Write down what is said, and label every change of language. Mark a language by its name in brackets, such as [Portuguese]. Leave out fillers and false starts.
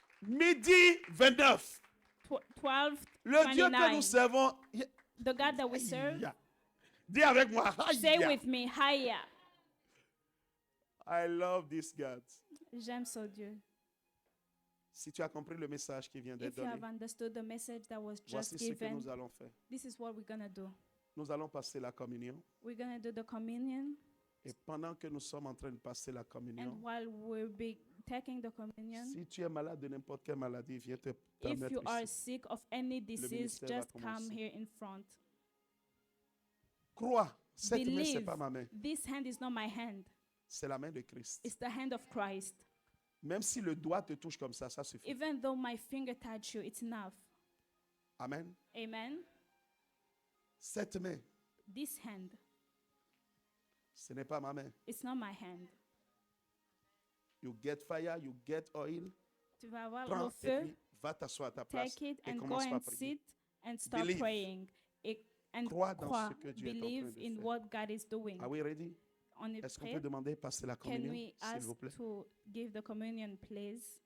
[French] Midi 29. 12, Le Dieu que 29. nous servons. [English] The God that we serve. [French] Aïe. Dis avec moi. [English] Say [French] Aïe. [English] with me, Haya. I love this God. [French] J'aime ce Dieu. Si tu as compris le message qui vient d'être [English] If you [French] donné, [English] have understood the message that was just [French] voici ce que [English] given, [French] nous allons faire. [English] this is what we're going to do. [French] Nous allons passer la communion. [English] We're going to do the communion. [French] Et pendant que nous sommes en train de passer la communion, [English] And while we'll be taking the communion, [French] si tu es malade de n'importe quelle maladie, viens te [English] if you [French] mettre [English] are [French] ici. [English] sick of any disease, [French] ministère va [English] just come [French] commencer. [English] here in front. [French] Crois, cette main, ce n'est [English] Believe [French] pas ma main. [English] this hand is not my hand. [French] C'est la main de Christ. [English] It's the hand of Christ. [French] Même si le doigt te touche comme ça suffit. [English] Even though my finger touch you, it's enough. [French] Amen. [English] Amen. [French] Cette main, [English] This hand, [French] ce n'est pas ma main. [English] it's not my hand. You get fire, you get oil. [French] Tu vas avoir le Prends et feu, puis va t'asseoir à ta place [English] take it [French] et [English] and go [French] commence par [English] and [French] prier. [English] sit and start Believe. praying. And [French] Crois dans crois, ce que Dieu est en train [English] believe [French] de [English] in [French] faire. [English] what God is doing. Are we ready? [French] On est Est-ce qu'on prêt? peut demander passer la [English] Can [French] communion, [English] we [French] s'il [English] ask [French] vous plaît? [English] to give the communion, please?